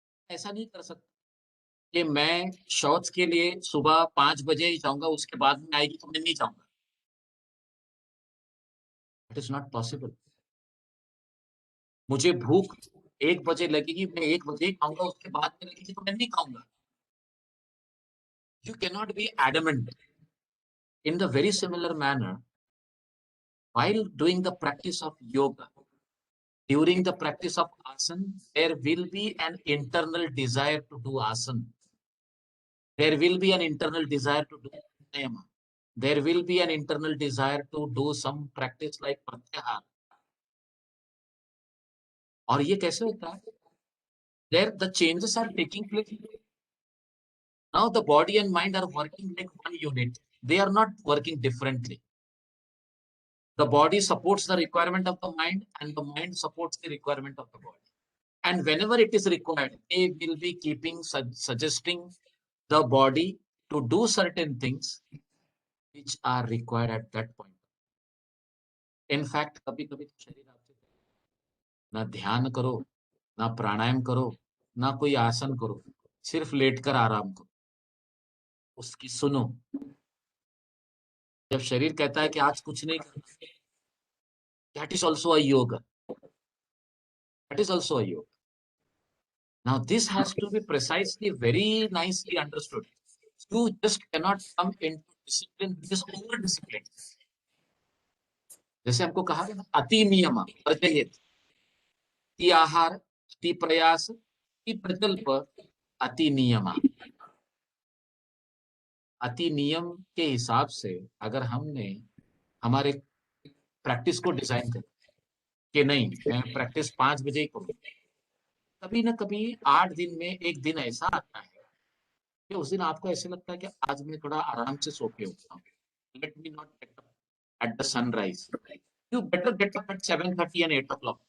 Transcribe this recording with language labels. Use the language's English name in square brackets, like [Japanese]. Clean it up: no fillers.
[Hindi] ऐसा नहीं कर सकते कि मैं शौच के लिए सुबह 5 बजे ही जाऊंगा, उसके बाद में आएगी तो मैं नहीं जाऊंगा. [English] It is not possible. [Hindi] मुझे भूख 1 बजे लगेगी, मैं 1 बजे ही खाऊंगा, उसके बाद में लगेगी तो मैं नहीं खाऊंगा. [English] You cannot be adamant. In the very similar manner, while doing the practice of yoga, during the practice of asana, there will be an internal desire to do asana. There will be an internal desire to do pranayama. There will be an internal desire to do some practice like pratyahara. [Hindi] और ये कैसे होता है? [English] There the changes are taking place. Now the body and mind are working like one unit. They are not working differently. The body supports the requirement of the mind, and the mind supports the requirement of the body. And whenever it is required, they will be keeping suggesting the body to do certain things which are required at that point. In fact, [Hindi] कभी-कभी तो शरीर आपसे ना ध्यान करो, ना प्राणायाम करो, ना कोई आसन करो, सिर्फ लेटकर आराम करो, उसकी सुनो। जब शरीर कहता है कि आज कुछ नहीं करना, [English] that is also a yoga. That is also a yoga. Now this has to be precisely, very nicely understood. You just cannot come into discipline which is over discipline. [Hindi] जैसे हमको कहा गया ना, अति नियम वर्जयेत, अति आहार, अति प्रयास, अति प्रकल्प, अति नियम। अति नियम के हिसाब से अगर हमने हमारे प्रैक्टिस को डिजाइन कर कि नहीं, मैं प्रैक्टिस 5 बजे ही करूँ, कभी ना कभी 8 दिन में एक दिन ऐसा आता है कि उस दिन आपको ऐसे लगता है कि आज मैं थोड़ा आराम से सो के उठता हूँ, [English] Let me not get up at the sunrise, you better get up at 7:30 and 8 o'clock.